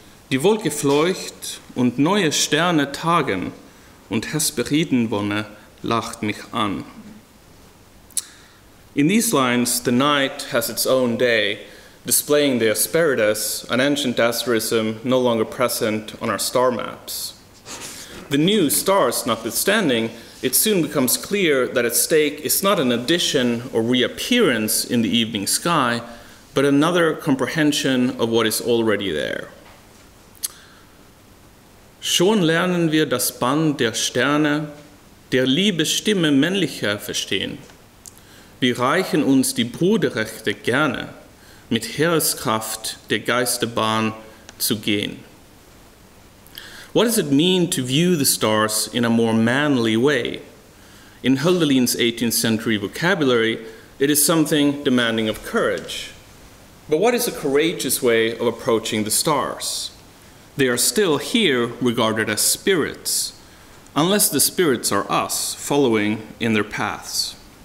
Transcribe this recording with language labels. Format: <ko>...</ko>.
<de>Die Wolke fleucht und neue Sterne tagen, und Hesperiden-Wonne lacht mich an.</de> <en>In these lines, the night has its own day, displaying the Hesperides, an ancient asterism no longer present on our star maps. The new stars notwithstanding, it soon becomes clear that at stake is not an addition or reappearance in the evening sky, but another comprehension of what is already there.</en> <de>Schon lernen wir das Band der Sterne, der Liebe Stimme männlicher verstehen. Wir reichen uns die Bruderrechte gerne, mit Heereskraft der Geisterbahn zu gehen.</de> <en>What does it mean to view the stars in a more manly way? In Hölderlin's 18th century vocabulary, it is something demanding of courage. But what is a courageous way of approaching the stars? They are still here regarded as spirits, unless the spirits are us, following in their paths.</en>